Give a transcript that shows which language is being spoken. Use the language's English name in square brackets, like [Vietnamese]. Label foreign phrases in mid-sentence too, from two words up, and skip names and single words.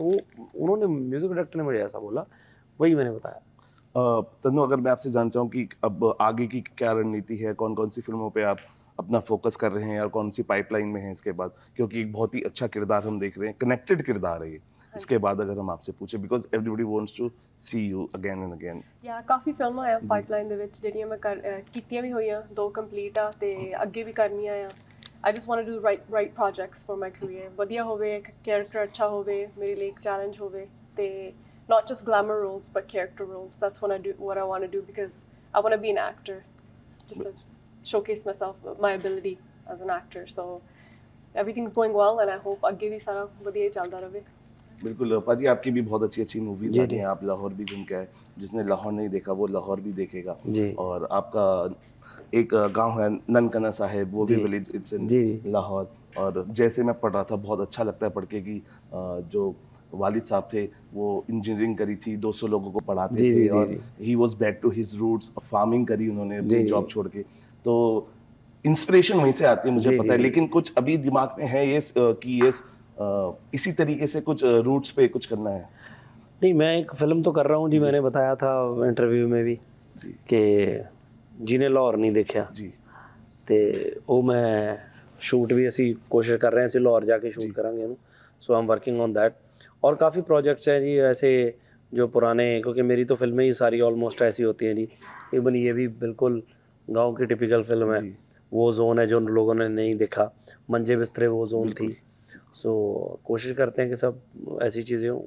[Hindi] वो उन्होंने, म्यूज़िक डायरेक्टर ने मुझे ऐसा बोला, वही मैंने बताया। तन्नू, अगर मैं आपसे जानना चाहूँ कि अब आगे की क्या रणनीति है, कौन कौन सी फिल्मों पे आप अपना फोकस कर रहे हैं और कौन सी पाइपलाइन में है इसके बाद, क्योंकि एक बहुत ही अच्छा किरदार हम देख रहे हैं, कनेक्टेड किरदार है ये, इसके बाद अगर हम आपसे पूछे, [English] Because everybody wants to see you again and again. [Punjabi] ਜਾਂ ਕਾਫੀ ਫਿਲਮਾਂ ਆ ਪਾਈਪਲਾਈਨ ਦੇ ਵਿੱਚ ਜਿਹੜੀਆਂ ਮੈਂ ਕੀਤੀਆਂ ਵੀ ਹੋਈਆਂ, 2 ਕੰਪਲੀਟ ਆ ਤੇ ਅੱਗੇ ਵੀ ਕਰਨੀਆਂ ਆ। [English] I just want to do right projects for my career. [Punjabi] ਵਧੀਆ ਹੋਵੇ, character ਅੱਛਾ ਹੋਵੇ, ਮੇਰੇ ਲਈ ਇੱਕ challenge ਹੋਵੇ ਤੇ [English] not just glamour roles but character roles. That's what I want to do because I want to be an actor, just to showcase myself, my ability as an actor. So everything's going well and I hope [Punjabi] ਅੱਗੇ ਵੀ ਸਾਰਾ ਵਧੀਆ ਹੀ ਚੱਲਦਾ ਰਹੇ. [Hindi] बिल्कुल पाजी, आपकी भी बहुत अच्छी अच्छी मूवीज जी, आ रही जी। हैं, आप लाहौर भी घूम के आए, जिसने लाहौर नहीं देखा वो लाहौर भी देखेगा। जी। और आपका एक गांव है ननकाना साहिब, वो भी जी। [English] village it's in जी। [Hindi] लाहौर। और जैसे मैं पढ़ रहा था, बहुत अच्छा लगता है पढ़ के कि जो वालिद साहब थे वो इंजीनियरिंग करी थी, 200 लोगों को पढ़ाते जी, थे जी, जी, और जी। [English] he was back to his roots, [Hindi] फार्मिंग करी उन्होंने अपनी जी, जी। जॉब छोड़ के। तो इंस्पिरेशन वहीं से आती है, मुझे जी, पता जी, है, जी। लेकिन कुछ अभी दिमाग में है ये कि ये इसी तरीके से कुछ रूट्स पे कुछ करना है। नहीं, मैं एक फिल्म तो कर रहा हूँ जी, मैंने बताया था इंटरव्यू में भी जी [Punjabi] कि ਜਿਹਨੇ ਲਾਹੌਰ ਨਹੀਂ ਦੇਖਿਆ [Hindi] जी [Punjabi] ਤੇ ਉਹ ਮੈਂ ਸ਼ੂਟ ਵੀ ਅਸੀਂ ਕੋਸ਼ਿਸ਼ ਕਰ ਰਹੇ ਹਾਂ, ਅਸੀਂ ਲਾਹੌਰ ਜਾ ਕੇ ਸ਼ੂਟ ਕਰਾਂਗੇ ਉਹਨੂੰ। [English] So I am working on that. [Hindi] और काफ़ी प्रोजेक्ट्स हैं जी ऐसे जो पुराने, क्योंकि मेरी तो फिल्में ही सारी ऑलमोस्ट ऐसी होती हैं जी। इवन ये भी बिल्कुल गांव की टिपिकल फिल्म है। जी वो जोन है जो लोगों ने नहीं देखा, मंजे बिस्तरे वो जोन थी। सो कोशिश करते हैं कि सब ऐसी चीज़ें हों।